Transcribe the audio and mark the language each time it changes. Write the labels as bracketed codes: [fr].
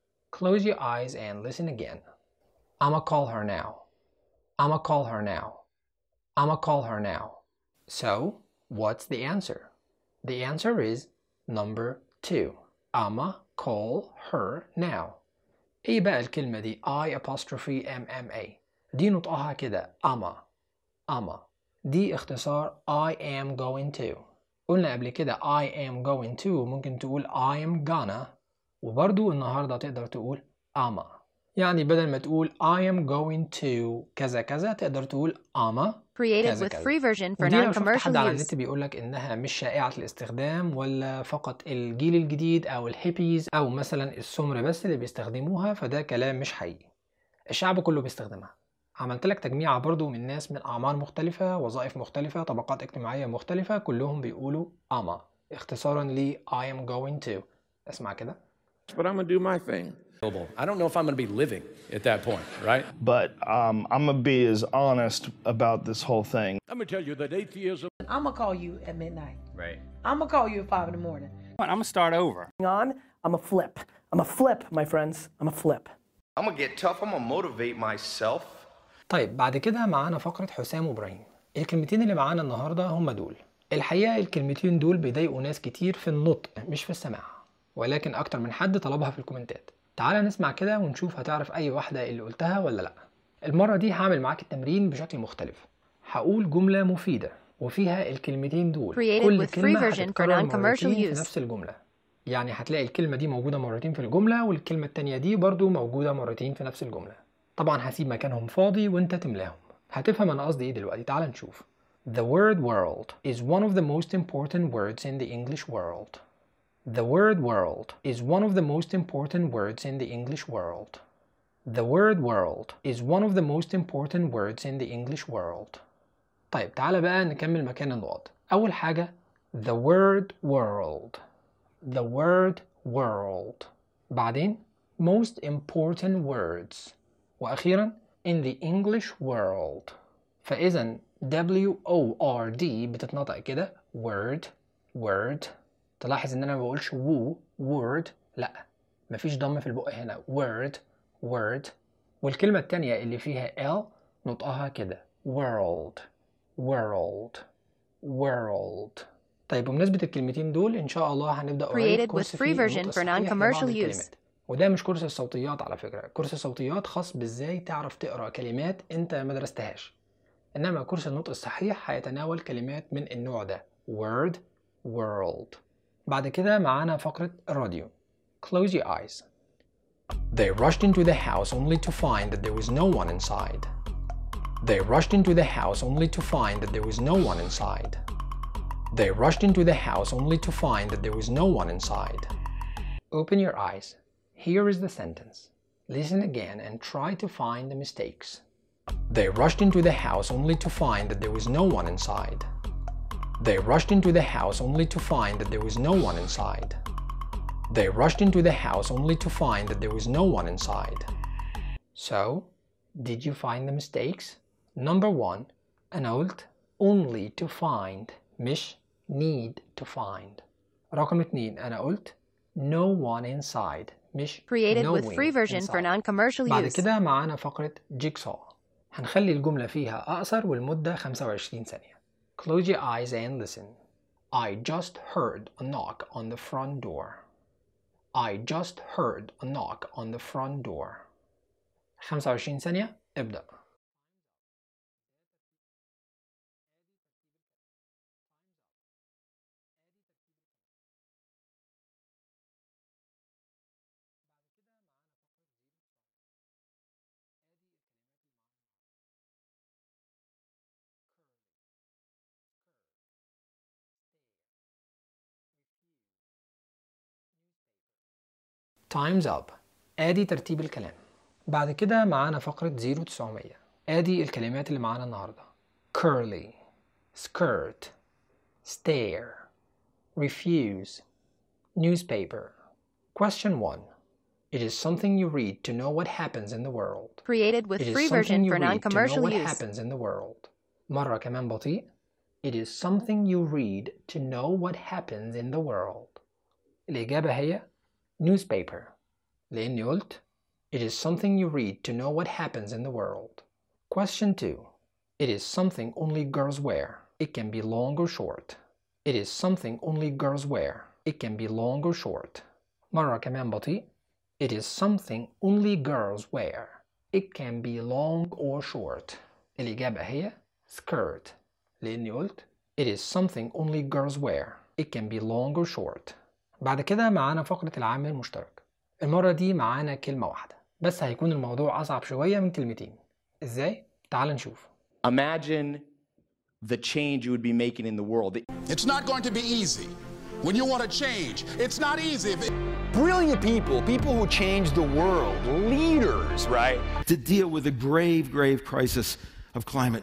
[en] Close your eyes and listen again. I'ma call her now. I'ma call her now. I'ma call her now. So, what's the answer? The answer is number two. I'ma call her now. [ar] ايه بقى الكلمة دي [en] I apostrophe MMA؟ [ar] دي نطقها كده أما. أما دي اختصار [en] I am going to. [ar] قلنا قبل كده [en] I am going to [ar] ممكن تقول [en] I am gonna، [ar] وبرضو النهاردة تقدر تقول أما. يعني بدل ما تقول [en] I am going to [ar] كذا كذا تقدر تقول أما [en] created كذا with كذا. Free version for non-commercial [ar] use. ودي لو شفت حد على النت بيقولك إنها مش شائعة الاستخدام ولا فقط الجيل الجديد أو الهيبيز أو مثلا السمر بس اللي بيستخدموها، فده كلام مش حقيقي، الشعب كله بيستخدمها. عملت لك تجميع برضو من ناس من أعمار مختلفة، وظائف مختلفة، طبقات اجتماعية مختلفة، كلهم بيقولوا أما اختصارا لي [en] I am going to. [ar] اسمع كده. [en] But I'm gonna do my thing. I don't know if I'm gonna be living at that point, right? But I'm gonna be as honest about this whole thing. I'm gonna tell you that atheism. I'm gonna call you at midnight. Right. I'm gonna call you at 5 in the morning. I'm gonna start over. Hang on. I'm a flip. I'm a flip, my friends. I'm a flip. I'm gonna get tough. I'm gonna motivate myself. [ar] طيب بعد كده معانا فقرة حسام وابراهيم. الكلمتين اللي معانا النهاردة هما دول. الحقيقة الكلمتين دول بيضايقوا ناس كتير في النطق مش في السماع، ولكن أكتر من حد طلبها في الكومنتات. تعال نسمع كده ونشوف هتعرف أي واحدة اللي قلتها ولا لأ. المرة دي هعمل معاك التمرين بشكل مختلف. هقول جملة مفيدة وفيها الكلمتين دول، كل كلمة هتتكرر مرتين في نفس الجملة. يعني هتلاقي الكلمة دي موجودة مرتين في الجملة، والكلمة التانية دي برضو موجودة مرتين في نفس الجملة. طبعا هسيب مكانهم فاضي وانت تملاهم. هتفهم انا قصدي ايه دلوقتي. تعال نشوف. [en] The word world is one of the most important words in the English world. The word world is one of the most important words in the English world. The word world is one of the most important words in the English world. [ar] طيب تعال بقى نكمل مكان النقط. اول حاجة [en] the word world. The word world. بعدين most important words. وأخيرا in the English world. [ar] فإذا WORD بتتنطق كده [en] word word. [ar] تلاحظ إن أنا ما بقولش woo word لا مفيش ضم في البق هنا [en] word word [ar] والكلمة التانية اللي فيها L نطقها كده [en] world world world. [ar] طيب بمناسبة الكلمتين دول إن شاء الله هنبدأ [en] created with free version for non-commercial use. [ar] وده مش كورس الصوتيات على فكرة، كورس الصوتيات خاص بإزاي تعرف تقرأ كلمات أنت ما درستهاش، إنما كورس النطق الصحيح هيتناول كلمات من النوع ده [en] word world. [ar] بعد كده معانا فقرة الراديو. [en] Close your eyes. They rushed into the house only to find that there was no one inside. They rushed into the house only to find that there was no one inside. They rushed into the house only to find that there was no one inside. Open your eyes. Here is the sentence. Listen again and try to find the mistakes. They rushed into the house only to find that there was no one inside. They rushed into the house only to find that there was no one inside. They rushed into the house only to find that there was no one inside. So, did you find the mistakes? Number one, an old only to find, مش need to find. [ar] رقم اتنين, [en] an old no one inside, مش created with free version inside. For non-commercial use. [ar] بعد كده معانا فقرة jigsaw. هنخلي الجملة فيها أقصر والمدة 25 ثانية. [en] Close your eyes and listen. I just heard a knock on the front door. I just heard a knock on the front door. [ar] 25 ثانية ابدأ. [en] Time's up. [ar] ادي ترتيب الكلام. بعد كده معانا فقرة 0900. ادي الكلمات اللي معانا النهاردة. [en] Curly, skirt, stare, refuse, newspaper. Question 1. It is something you read to know what happens in the world. Created with free version for non-commercial use. What happens in the world. [ar] مرة كمان بطيء. [en] It is something you read to know what happens in the world. [ar] الإجابة هي newspaper. لأني قلت [en] it is something you read to know what happens in the world. Question 2. It is something only girls wear. It can be long or short. It is something only girls wear. It can be long or short. [ar] مرة كمان بطيء. [en] It is something only girls wear. It can be long or short. [ar] الإجابة هي skirt. لأني قلت [en] it is something only girls wear. It can be long or short. [ar] بعد كده معانا فقرة العامل المشترك. المرة دي معانا كلمة واحدة بس هيكون الموضوع أصعب شوية من كلمتين. إزاي؟ تعال نشوف. [en] Imagine the change you would be making in the world. It's not going to be easy. When you want to change, it's not easy. Brilliant people, people who change the world, leaders, right? To deal with a grave, grave crisis of climate